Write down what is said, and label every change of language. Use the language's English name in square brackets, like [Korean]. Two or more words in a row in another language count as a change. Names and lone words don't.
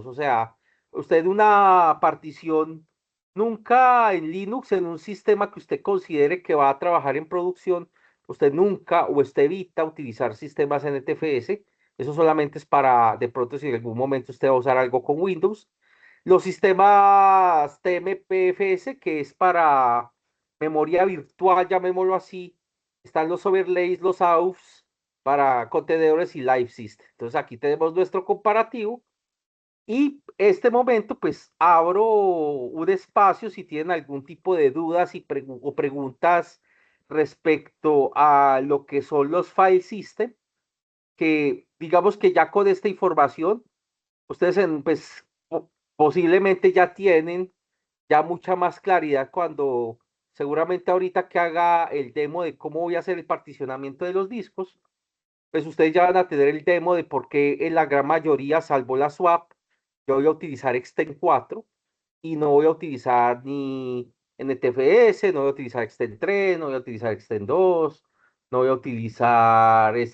[Spanish] O sea, usted una partición nunca en Linux, en un sistema que usted considere que va a trabajar en producción, usted nunca o usted evita utilizar sistemas NTFS. Eso solamente es para, de pronto, si en algún momento usted va a usar algo con Windows. Los sistemas TMPFS, que es para memoria virtual, llamémoslo así. Están los overlays, los AUFs para contenedores y [English] live system. [Spanish] Entonces aquí tenemos nuestro comparativo. Y este momento, pues abro un espacio si tienen algún tipo de dudas o preguntas respecto a lo que son los [English] file system, [Spanish] que digamos que ya con esta información, ustedes pues posiblemente ya tienen ya mucha más claridad cuando seguramente ahorita que haga el demo de cómo voy a hacer el particionamiento de los discos, pues ustedes ya van a tener el demo de por qué en la gran mayoría, salvo la swap, yo voy a utilizar Extend 4 y no voy a utilizar ni NTFS, no voy a utilizar Extend 3, no voy a utilizar Extend 2, no voy a utilizar